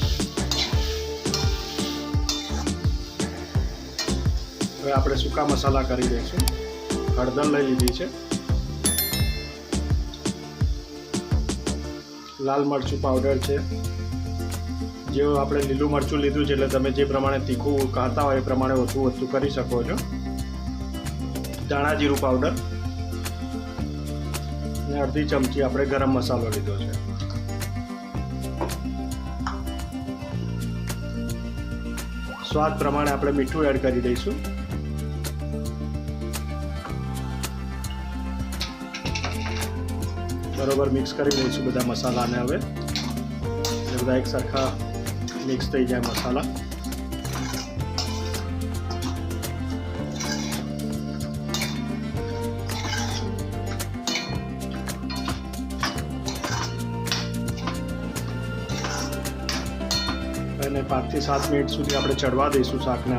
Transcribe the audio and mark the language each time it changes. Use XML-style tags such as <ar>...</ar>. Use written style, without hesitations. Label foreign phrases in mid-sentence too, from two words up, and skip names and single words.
<gu>હવે આપણે સૂકા મસાલા કરી દઈશું। હળદર લઈ લીધી છે। લાલ મરચું પાઉડર છે। જેવું આપણે લીલું મરચું લીધું છે એટલે તમે જે પ્રમાણે તીખું ખાતા હોય એ પ્રમાણે ઓછું વસ્તુ કરી શકો છો। ધાણા જીરું પાવડર અને અડધી ચમચી આપણે ગરમ મસાલો લીધો છે। સ્વાદ પ્રમાણે આપણે મીઠું એડ કરી દઈશું। બરોબર મિક્સ કરી લઈશું બધા મસાલાને। હવે બધા એક સરખા મિક્સ થઈ જાય મસાલા। અને 5 થી 7 મિનિટ સુધી આપણે ચડવા દઈશું શાકને।</gu>